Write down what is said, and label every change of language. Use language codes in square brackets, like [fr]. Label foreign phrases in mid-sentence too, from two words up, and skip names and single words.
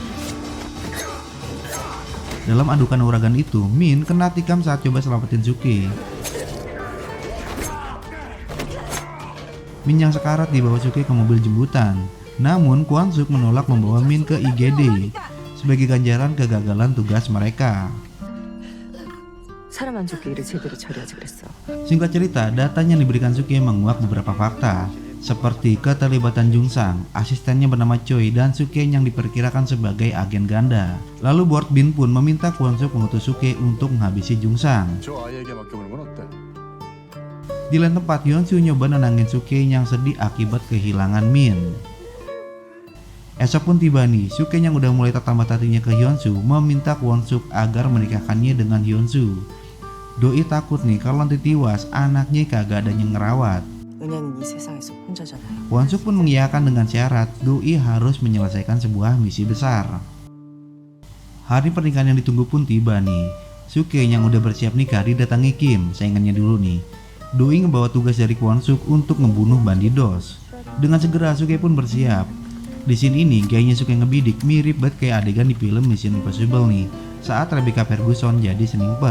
[id] Dalam adukan uragan itu, Min kena tikam saat coba selamatin Suke. Min yang sekarat dibawa Suke ke mobil jemputan. Namun Kwon-suk menolak membawa Min ke IGD sebagai ganjaran kegagalan tugas mereka. [ko] 사람 안 죽게 일을 제대로 처리하지 그랬어. [id] Singkat cerita, datanya yang diberikan Suke menguak beberapa fakta, seperti keterlibatan Jungsang, asistennya bernama Choi, dan Suke yang diperkirakan sebagai agen ganda. Lalu Board Bin pun meminta Kwon-suk mengutus Suke untuk menghabisi Jungsang. [ko] 저 아이에게 맡겨보는 건 어때? [id] Di lain tempat, Hyunsuk nyoba nenangin Suke yang sedih akibat kehilangan Min. Esok pun tiba nih, Suke yang udah mulai tertambat hatinya ke Hyunsuk meminta Kwon-suk agar menikahkannya dengan Hyunsuk. Doi takut nih kalau nanti tiwas anaknya kagak ada yang ngerawat. [ko] 은혜는 이 세상에서 혼자잖아요. [id] Kwon-suk pun mengiyakan dengan syarat Doi harus menyelesaikan sebuah misi besar. Hari pernikahan yang ditunggu pun tiba nih. Suke yang udah bersiap nikah didatangi Kim, saingannya dulu nih. Doi ngebawa tugas dari Kwon-suk untuk membunuh Bandidos. Dengan segera Suke pun bersiap. Di scene ini gayanya Suke ngebidik mirip banget kayak adegan di film Mission Impossible nih, saat Rebecca Ferguson jadi sniper.